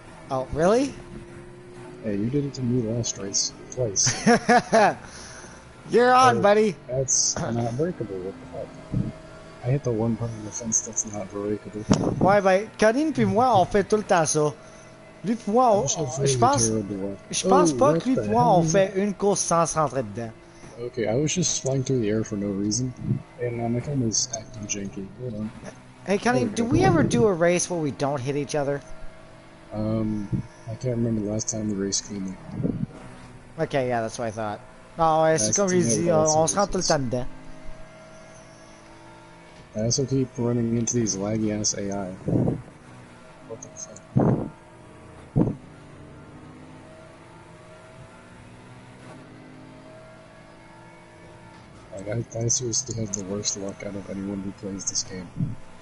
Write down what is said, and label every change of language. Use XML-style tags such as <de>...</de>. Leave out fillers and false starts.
<en>Oh, really? Hey, you did it to me last race. Twice. You're on, buddy. That's not breakable. What the fuck? I hit the one part of the fence that's not breakable.</en> <fr>Ouais, ben, Colin puis moi, on fait tout le temps ça. Lui puis moi, je pense pas que lui puis moi, on fait une course sans se rentrer dedans.</fr> <en>Okay, I was just flying through the air for no reason, and my phone was acting janky. Hold on. Hey, Colin, do we ever do a race where we don't hit each other? I can't remember the last time we raced cleanly. Okay, yeah, that's what I thought.</en> <fr>Oh, ouais, c'est comme j'ai dit, on se rentre tout le temps dedans.</fr> <en>I also keep running into these laggy ass AI. What the fuck? Like, I seriously have the worst luck out of anyone who plays this game.</en>